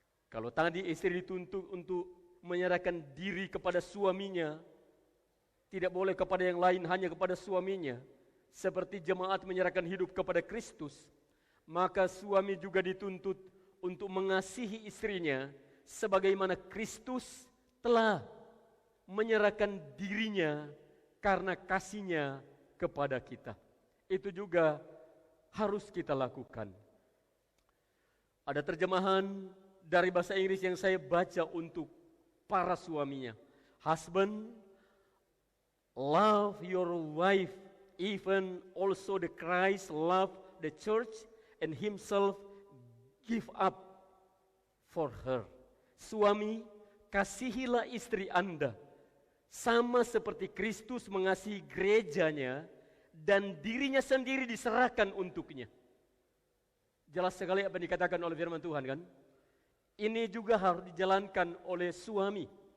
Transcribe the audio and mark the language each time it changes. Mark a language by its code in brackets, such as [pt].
[id] Kalau tadi istri dituntut untuk menyerahkan diri kepada suaminya, tidak boleh kepada yang lain, hanya kepada suaminya, seperti jemaat menyerahkan hidup kepada Kristus, maka suami juga dituntut untuk mengasihi istrinya sebagaimana Kristus telah menyerahkan dirinya karena kasihnya kepada kita. Itu juga harus kita lakukan. Ada terjemahan dari bahasa Inggris yang saya baca untuk para suaminya. [en] Husband, love your wife, even also the Christ love the church and himself give up for her. [id] Suami, kasihilah istri Anda, sama seperti Kristus mengasihi gerejanya dan dirinya sendiri diserahkan untuknya. Jelas sekali apa yang dikatakan oleh firman Tuhan, kan? Ini juga harus dijalankan oleh suami.